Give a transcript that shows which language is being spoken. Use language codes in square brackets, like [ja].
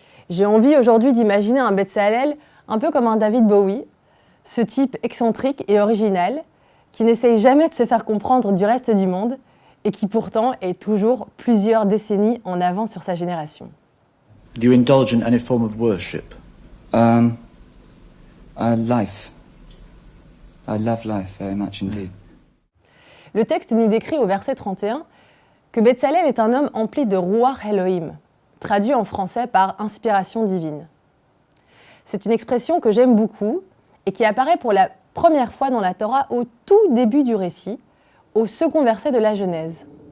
[fr] J'ai envie aujourd'hui d'imaginer un Bezalel un peu comme un David Bowie, ce type excentrique et original qui n'essaye jamais de se faire comprendre du reste du monde et qui pourtant est toujours plusieurs décennies en avance sur sa génération. [en] Do you indulge in any form of worship? Life. I love life very much indeed. [fr] Le texte nous décrit au verset 31 que Bezalel est un homme empli de Ruach Elohim, traduit en français par inspiration divine. C'est une expression que j'aime beaucoup et qui apparaît pour la première fois dans la Torah au tout début du récit, au second verset de la Genèse.